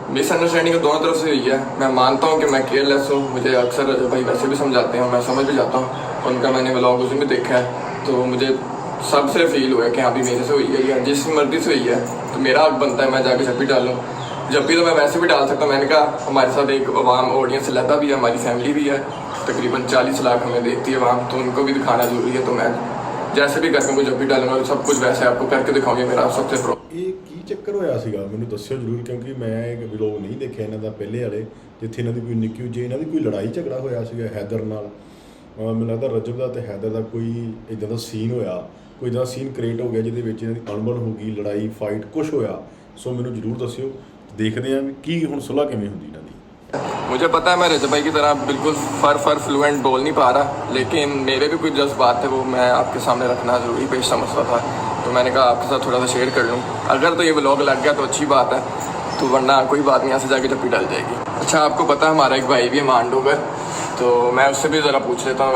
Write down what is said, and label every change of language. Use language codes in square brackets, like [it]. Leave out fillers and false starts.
[hi] Misunderstanding तो दोनों तरफ से हुई है। मैं मानता हूँ कि मैं केयरलेस हूँ, मुझे अक्सर रजब भाई वैसे भी समझाते हैं, मैं समझ भी जाता हूँ, उनका मैंने व्लॉग उसमें भी देखा है, तो मुझे सबसे फील हुआ कि हाँ भी मेरे से हुई है या जिस मर्जी से हुई है, तो मेरा हक बनता है मैं जाके जब भी डालूँ। जब भी तो मैं वैसे भी डाल सकता हूँ। मैंने कहा हमारे साथ एक आवाम ऑडियंस लहदा भी है, हमारी फैमिली भी है, तकरीबन 40 लाख हमें देखती है वहाँ, तो उनको भी दिखाना जरूरी है। तो मैं जैसे भी करके मुझे जब भी डालूंगा सब कुछ वैसे आपको करके दिखाऊंगे। मेरा सबसे प्रो [pa] ਇਹ ਕੀ ਚੱਕਰ ਹੋਇਆ ਸੀਗਾ ਮੈਨੂੰ ਦੱਸਿਓ ਜ਼ਰੂਰ, ਕਿਉਂਕਿ ਮੈਂ ਇਹ ਵਲੋਗ ਨਹੀਂ ਦੇਖਿਆ ਇਹਨਾਂ ਦਾ ਪਹਿਲੇ ਵਾਲੇ, ਜਿੱਥੇ ਇਹਨਾਂ ਦੀ ਕੋਈ ਨਿੱਕੀ ਜਿਹੀ ਇਹਨਾਂ ਦੀ ਕੋਈ ਲੜਾਈ ਝਗੜਾ ਹੋਇਆ ਸੀਗਾ ਹੈਦਰ ਨਾਲ। ਮੈਨੂੰ ਲੱਗਦਾ ਰਜਬ ਦਾ ਤੇ ਹੈਦਰ ਦਾ ਕੋਈ ਇਦਾਂ ਦਾ ਸੀਨ ਹੋਇਆ, ਕੋਈ ਇਦਾਂ ਦਾ ਸੀਨ ਕ੍ਰੀਏਟ ਹੋ ਗਿਆ ਜਿਹਦੇ ਵਿੱਚ ਇਹਨਾਂ ਦੀ ਅਣਬਣ ਹੋ ਗਈ, ਲੜਾਈ ਫਾਈਟ ਕੁਝ ਹੋਇਆ। ਸੋ ਮੈਨੂੰ ਜ਼ਰੂਰ ਦੱਸਿਓ, ਦੇਖਦੇ ਹਾਂ ਵੀ ਕੀ ਹੁਣ ਸੁਲ੍ਹਾ ਕਿਵੇਂ ਹੁੰਦੀ ਇਹਨਾਂ ਦੀ। [hi] मुझे पता है मैं रजब भाई की तरह बिल्कुल फर फ्लुएंट बोल नहीं पा रहा, लेकिन मेरे भी कुछ जज्बात थे वो मैं आपके सामने रखना ज़रूरी पेश समझता था। तो मैंने कहा आपके साथ थोड़ा सा शेयर कर लूँ। अगर तो ये व्लॉग लग गया तो अच्छी बात है, तो वरना कोई बात नहीं, यहाँ से जाके जप्पी डल जाएगी। अच्छा आपको पता है हमारा एक भाई भी है मांडोगर, तो मैं उससे भी ज़रा पूछ लेता हूँ।